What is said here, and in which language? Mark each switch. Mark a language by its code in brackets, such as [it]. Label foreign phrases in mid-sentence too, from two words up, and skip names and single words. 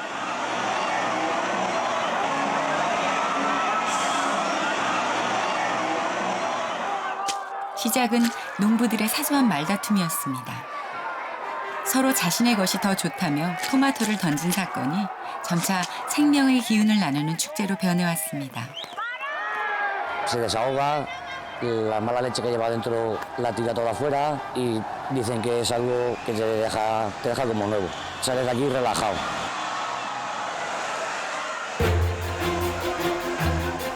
[ko] 시작은 농부들의 사소한 말다툼이었습니다. 서로 자신의 것이 더 좋다며 토마토를 던진 사건이 점차 생명의 기운을 나누는 축제로 변해왔습니다. [es] Se desahoga, la mala leche que lleva dentro la tira toda afuera y dicen que es algo que te deja como nuevo. Sales de aquí relajado.